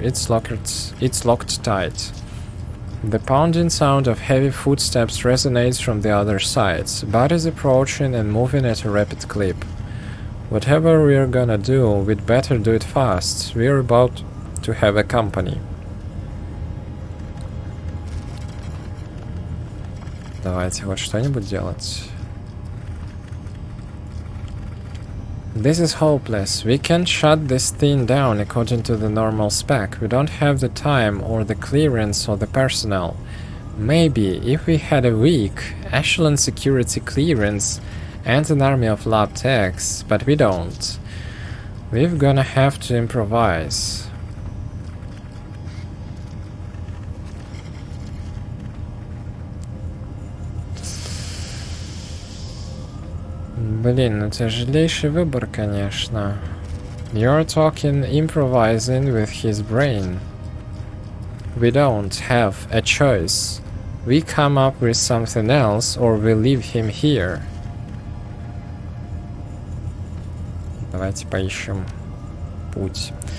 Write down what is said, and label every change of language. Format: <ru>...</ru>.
<en>It's locked tight. The pounding sound of heavy footsteps resonates from the other side. Bodies approaching and moving at a rapid clip. Whatever we're gonna do, we'd better do it fast. We're about to have a company.</en> <ru>Давайте вот что-нибудь делать.</ru> <en>This is hopeless. We can't shut this thing down according to the normal spec. We don't have the time or the clearance or the personnel. Maybe if we had a weak echelon security clearance and an army of lab techs, but we don't. We're gonna have to improvise.</en> <ru>Блин, ну тяжелейший выбор, конечно.</ru> <en>You're talking improvising with his brain. We don't have a choice. We come up with something else or we leave him here.</en> <ru>Давайте поищем путь.</ru>